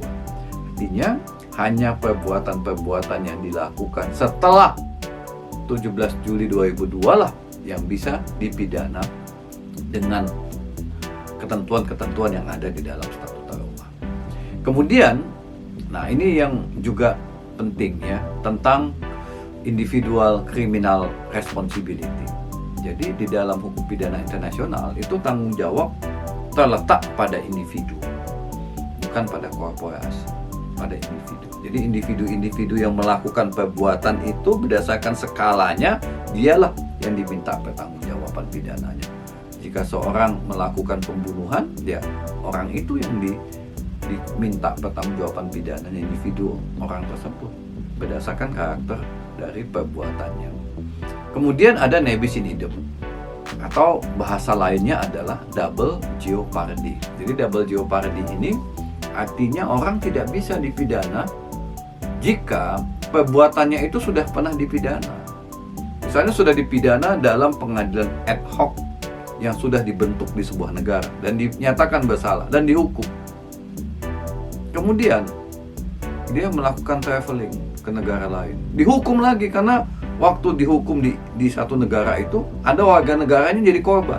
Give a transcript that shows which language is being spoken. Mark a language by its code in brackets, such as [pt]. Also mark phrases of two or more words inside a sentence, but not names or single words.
[id] Artinya hanya perbuatan-perbuatan yang dilakukan setelah 17 Juli 2002 lah yang bisa dipidana dengan ketentuan-ketentuan yang ada di dalam Statuta Roma. Kemudian, nah ini yang juga penting ya, tentang [en] individual criminal responsibility. [id] Jadi di dalam hukum pidana internasional itu tanggung jawab terletak pada individu, bukan pada korporasi, pada individu. Jadi individu-individu yang melakukan perbuatan itu berdasarkan skalanya, dialah yang diminta pertanggungjawaban pidananya. Jika seorang melakukan pembunuhan, ya orang itu yang diminta pertanggungjawaban pidananya, individu orang tersebut berdasarkan karakter dari perbuatannya. [la] Kemudian ada nebis in idem, [id] atau bahasa lainnya adalah [en] double jeopardy. [id] Jadi [en] double jeopardy [id] ini artinya orang tidak bisa dipidana jika perbuatannya itu sudah pernah dipidana. Misalnya sudah dipidana dalam pengadilan [la] ad hoc [id] yang sudah dibentuk di sebuah negara dan dinyatakan bersalah dan dihukum. Kemudian dia melakukan traveling ke negara lain, dihukum lagi karena waktu dihukum di satu negara itu ada warga negaranya jadi korban.